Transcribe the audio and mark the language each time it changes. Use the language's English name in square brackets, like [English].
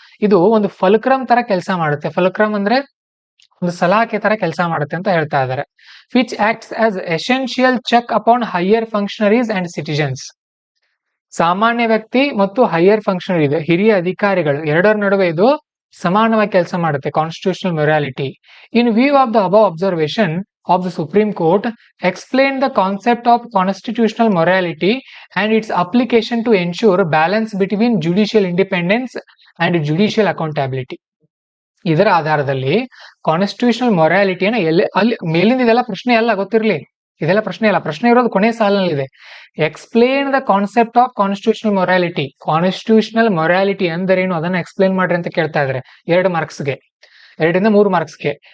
[Kannada] ಇದು ಒಂದು ಫಲ್ಕ್ರಮ್ ತರ ಕೆಲಸ ಮಾಡುತ್ತೆ. ಫಲ್ಕ್ರಮ್ ಅಂದ್ರೆ ಒಂದು ಸಲಾಕೆ ತರ ಕೆಲಸ ಮಾಡುತ್ತೆ ಅಂತ ಹೇಳ್ತಾ ಇದ್ದಾರೆ. [English] Which acts as essential check upon higher functionaries and citizens. [Kannada] ಸಾಮಾನ್ಯ ವ್ಯಕ್ತಿ ಮತ್ತು ಹೈಯರ್ ಫಂಕ್ಷನರಿ ಇದೆ, ಹಿರಿಯ ಅಧಿಕಾರಿಗಳು, ಎರಡರ ನಡುವೆ ಇದು ಸಮಾನವಾಗಿ ಕೆಲಸ ಮಾಡುತ್ತೆ. [English] Constitutional morality. In view of the above observation of the Supreme Court, explain the concept of constitutional morality and its application to ensure balance between judicial independence and judicial accountability. [Kannada] ಇದರ ಆಧಾರದಲ್ಲಿ ಕಾನ್ಸ್ಟಿಟ್ಯೂಷನಲ್ ಮೊರಾಲಿಟಿಯನ್ನು ಅಲ್ಲಿ ಮೇಲಿಂದ ಇದೆಲ್ಲ ಪ್ರಶ್ನೆ ಅಲ್ಲ, ಗೊತ್ತಿರಲಿ, ಇದೆಲ್ಲ ಪ್ರಶ್ನೆ ಅಲ್ಲ. ಪ್ರಶ್ನೆ ಇರೋದು ಕೊನೆ ಸಾಲಿನಲ್ಲಿದೆ. [English] Explain the concept of constitutional morality. [Kannada] Constitutional morality ಅಂದರೇನು ಅದನ್ನ ಎಕ್ಸ್ಪ್ಲೇನ್ ಮಾಡ್ರಿ ಅಂತ ಕೇಳ್ತಾ ಇದ್ದಾರೆ 2 ಮಾರ್ಕ್ಸ್ಗೆ, 2-3 ಮಾರ್ಕ್ಸ್ಗೆ.